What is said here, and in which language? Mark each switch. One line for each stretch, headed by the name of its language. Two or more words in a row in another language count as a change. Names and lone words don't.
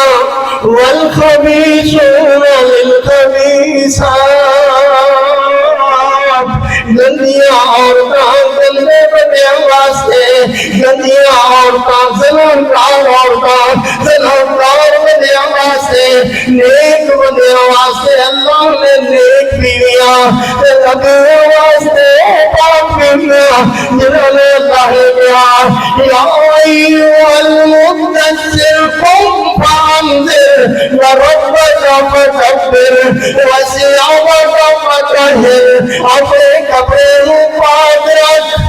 Arabic: والخبيثون للخبيثات
Punjabi: گندیاں عورتاں گندے بندیاں واسطے گندیاں عورتاں زنانکار عورتاں زنانکار بندیاں واسطے نیک بندیاں واسطے اللہ نے نیک بیویاں ربیوں واسطے پاک بیویاں جنہوں نے اللہ نے کہا
Arabic: یا ایھا المدثر قم فانذر وربک فکبر وثیابک فطہر
Punjabi: اپنے کپڑے پاک رکھ